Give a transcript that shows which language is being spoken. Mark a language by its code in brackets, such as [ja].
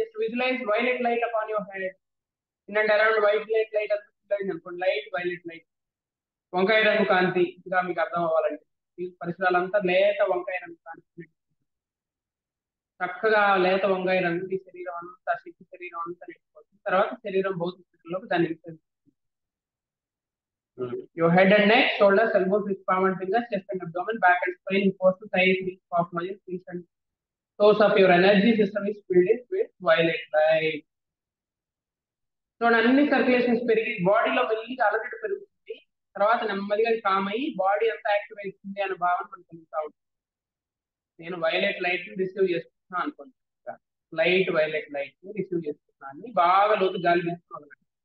[en] Just visualise violet light upon your head. In around violet light అనుకోండి. [te] Light violet light, వంకాయ రంగు కాంతి. ఇంకా మీకు అర్థం అవ్వాలంటే ఈ పరిసరాలంతా లేత వంకాయ రంగు కాంతి, చక్కగా లేత వంకాయ రంగు. ఈ శరీరం అంతా, శక్తి శరీరం అంతా నిండిపోతుంది. తర్వాత శరీరం భౌతిక స్థితిలోకి దాన్ని [en] your head and neck, shoulders, elbows, wrist, palm and fingers, chest and abdomen, back and spine, force, thighs, knees, calf muscles, feet and source of your energy system is filled with violet light. [te] So అన్ని circulations పెరిగి బాడీలో మెల్లిగా అలజడి పెరుగుతుంది. తర్వాత నెమ్మదిగా com అయ్యి body అంతా యాక్టివ్ అవుతుంది అనే భావన మనకు కలుగుతా ఉంటుంది. నేను వైలెట్ లైట్ ని రిసీవ్ చేస్తున్నాను అనుకుంటున్నా, లైట్ వైలెట్ లైట్ ని రిసీవ్ చేస్తున్నాను. బాగా లోతు గాలి తీసుకున్నాను.